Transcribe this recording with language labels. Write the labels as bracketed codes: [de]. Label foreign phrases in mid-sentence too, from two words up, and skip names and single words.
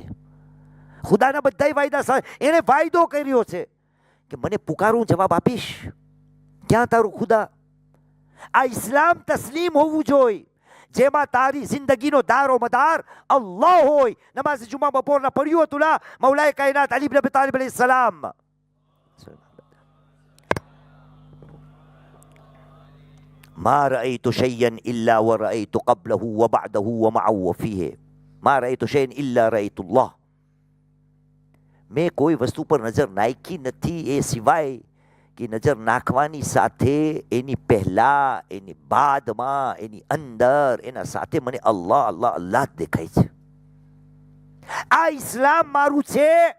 [gu] ખુદાના બધા વાયદા, એને વાયદો કર્યો છે કે મને પુકારું જવાબ આપીશ. ક્યાં તારું ખુદા? આ ઇસ્લામ તસ્લીમ હોવું જોઈએ, જેમાં તારી જિંદગીનો દારો મદાર અલ્લાહ હોય. નમાઝ જુમા બપોરના પડ્યું હતું ના, મૌલાએ કાયનાત અલી ઇબ્ન અબી તાલિબ [ar] عليه السلام, ما رأيت شيئا إلا ورأيت قبله وبعده ومعه وفيه ما رأيت شيئا إلا رأيت الله. [gu] મેં કોઈ વસ્તુ પર નજર નાખી નથી એ સિવાય કે નજર નાખવાની સાથે એની પહેલા, એની બાદમાં, એની અંદર, એના સાથે મને અલ્લાહ અલ્લાહ અલ્લાહ જ દેખાય છે. આ ઇસ્લામ મારું છે.